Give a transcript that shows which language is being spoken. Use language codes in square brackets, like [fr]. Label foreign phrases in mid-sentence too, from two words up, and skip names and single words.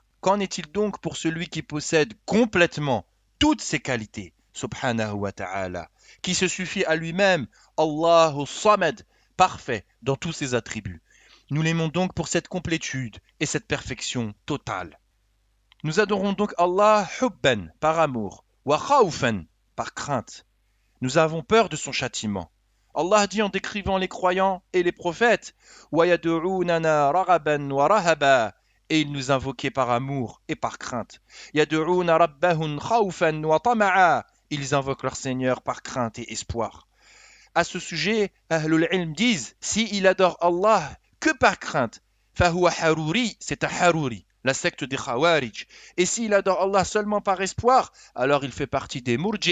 [fr] Qu'en est-il donc pour celui qui possède complètement toutes ces qualités, [ar] سبحانه وتعالى, [fr] qui se suffit à lui-même, [ar] الله الصمد, [fr] parfait dans tous ses attributs. Nous l'aimons donc pour cette complétude et cette perfection totale. Nous adorons donc Allah hubban, par amour, [ar] وخوفا, [fr] par crainte. Nous avons peur de son châtiment. Allah dit en décrivant les croyants et les prophètes, [ar] ويدعوننا رغبا ورهبا, [fr] et ils nous invoquaient par amour et par crainte. [ar] يدعون ربهم خوفا وطمعا, [fr] ils invoquent leur Seigneur par crainte et espoir. À ce sujet, [ar] أهل العلم [fr] disent, si il adore Allah que par crainte, [ar] فهو حروري, [fr] c'est un haruri, la secte des Khawarij. Et s'il adore Allah seulement par espoir, alors il fait partie des Murji.